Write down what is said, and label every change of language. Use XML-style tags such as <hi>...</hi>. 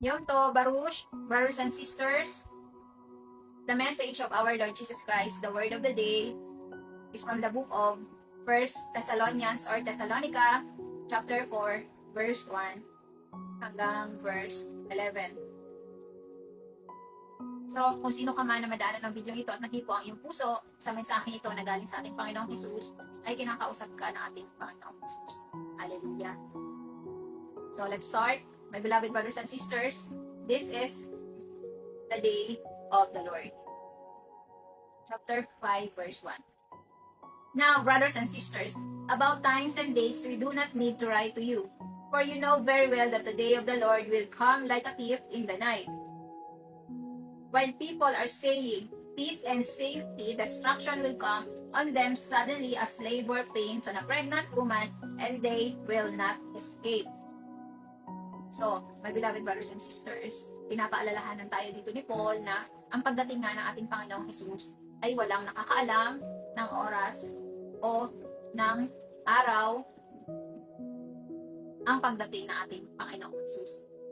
<en>Yom Tov, Baruch, brothers and sisters. The message of our Lord Jesus Christ, the word of the day, is from the book of 1 Thessalonians or Thessalonica, chapter 4, verse 1</en> <tl>hanggang</tl> <en>verse 11.</en> <tl>So, kung sino ka man na madaanan ng video ito at nahipo ang iyong puso sa mensaheng ito na galing sa ating Panginoong Jesus, ay kinakausap ka ng ating Panginoong Jesus.</tl> <en>Hallelujah. So, let's start. My beloved brothers and sisters, this is the day of the Lord. Chapter 5, verse 1. Now, brothers and sisters, about times and dates we do not need to write to you, for you know very well that the day of the Lord will come like a thief in the night. While people are saying peace and safety, destruction will come on them suddenly as labor pains on a pregnant woman, and they will not escape. So, my beloved brothers and sisters,</en> <tl>pinapaalalahanan tayo dito ni Paul na ang pagdating nga ng ating Panginoong Jesus ay walang nakakaalam ng oras o ng araw ang pagdating ng ating Panginoong Jesus.</tl>